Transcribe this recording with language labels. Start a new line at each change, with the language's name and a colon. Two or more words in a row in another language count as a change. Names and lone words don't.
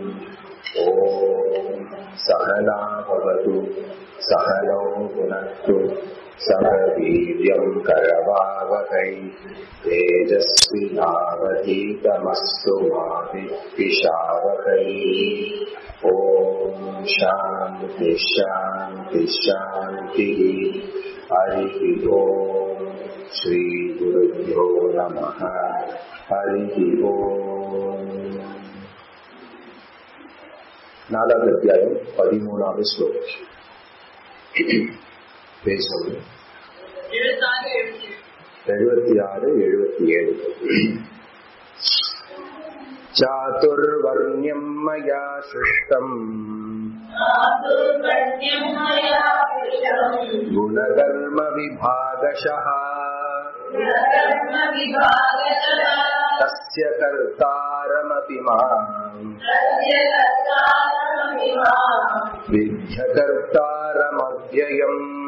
Sanskrit: ॐ सहना भवतु सहनौ भुनक्तु सह वीर्यं करवावहै तेजस्विनावधीतमस्तु मा विद्विषावहै। ॐ शान्ति शान्ति शान्तिः। हरिः ॐ श्री गुरुभ्यो नमः। हरिः ॐ।
Tamil: நாலாவது அத்தியாயம் 13வது ஸ்லோகம். பேசுவது 76, 77.
Sanskrit: चातुर्वर्ण्यं मया सृष्टम् गुणकर्म विभागशः तस्य कर्तारमपि माम् विद्यकर्तारमव्ययम्।